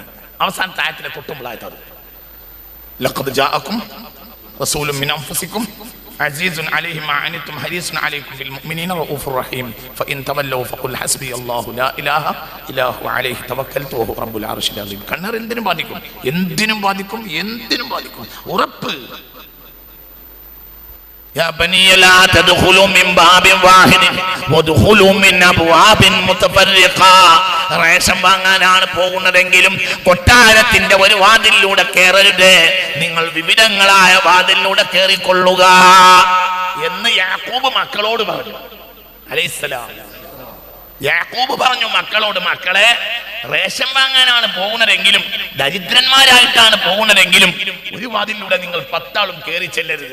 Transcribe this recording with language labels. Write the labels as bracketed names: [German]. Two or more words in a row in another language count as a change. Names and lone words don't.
[Malayalam] അവസാനത്തെ ആയത്തിനെ തൊട്ടുമ്പോഴായത് [Arabic] لقد جاءكم رسول من أنفسكم عزيز عليه ما عنتم حريص عليكم بالمؤمنين رءوف رحيم فإن تولوا فقل حسبي الله لا إله إلا هو عليه توكلت وهو رب العرش العظيم. [Malayalam] കണ്ണർ എന്തിനും ബാധിക്കും, എന്തിനും ബാധിക്കും, എന്തിനും ബാധിക്കും. ഉറപ്പ്. [Arabic] يا بني لا تدخلوا من باب واحد وادخلوا من ابواب متفرقه. [Malayalam] റേഷൻ വാങ്ങാനാണ് പോകുന്നതെങ്കിലും കൊട്ടാരത്തിന്റെ ഒരു വാതിലിലൂടെ കയറരുത്, നിങ്ങൾ വിവിധങ്ങളായ വാതിലിലൂടെ കയറിക്കൊള്ളുക എന്ന് യാക്കൂബ് മക്കളോട് പറഞ്ഞു അലൈഹിസ്സലാം. യാക്കൂബ് പറഞ്ഞു മക്കളോട്, മക്കളെ റേഷൻ വാങ്ങാനാണ് പോകുന്നതെങ്കിലും ദരിദ്രന്മാരായിട്ടാണ് പോകുന്നതെങ്കിലും ഒരു വാതിലൂടെ നിങ്ങൾ 10 ആളും കയറി ചെല്ലരുത്.